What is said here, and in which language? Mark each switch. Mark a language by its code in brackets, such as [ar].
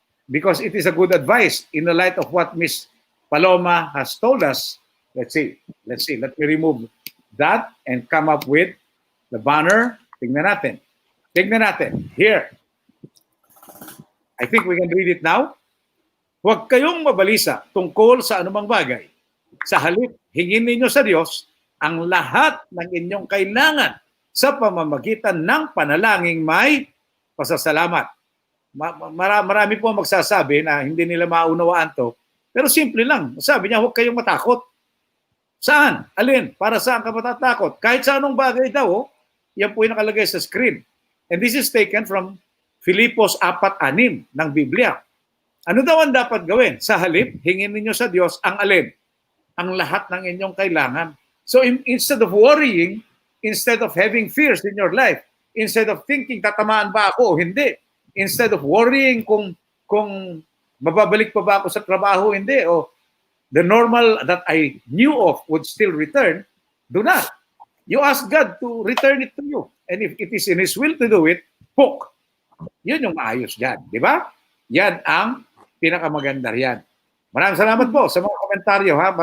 [en] Because it is a good advice in the light of what Miss Paloma has told us. Let's see. Let me remove that and come up with the banner. [tl] Tingnan natin. [en] Here. I think we can read it now. [tl] Huwag kayong mabalisa tungkol sa anumang bagay. Sa halip, hingin ninyo sa Diyos ang lahat ng inyong kailangan sa pamamagitan ng panalangin may pasasalamat. Marami po magsasabi na hindi nila maunawaan to. Pero simple lang. Sabi niya, huwag kayong matakot. Saan? Alin? Para saan ka matatakot? Kahit sa anong bagay daw, yan po yung nakalagay sa screen. [en] And this is taken from Filipos 4:6 [tl] ng Biblia. Ano daw ang dapat gawin? Sa halip, hingin ninyo sa Diyos ang alin? Ang lahat ng inyong kailangan. [en] So instead of worrying, instead of having fears in your life, instead of thinking, [tl] tatamaan ba ako o hindi, [en] instead of worrying [tl] kung mababalik pa ba ako sa trabaho, hindi, [en] o the normal that I knew of would still return, do not. You ask God to return it to you. And if it is in His will to do it, book. [tl] Yun yung maayos dyan. Di ba? Yan ang pinakamaganda riyan. Maraming salamat po sa mga komentaryo.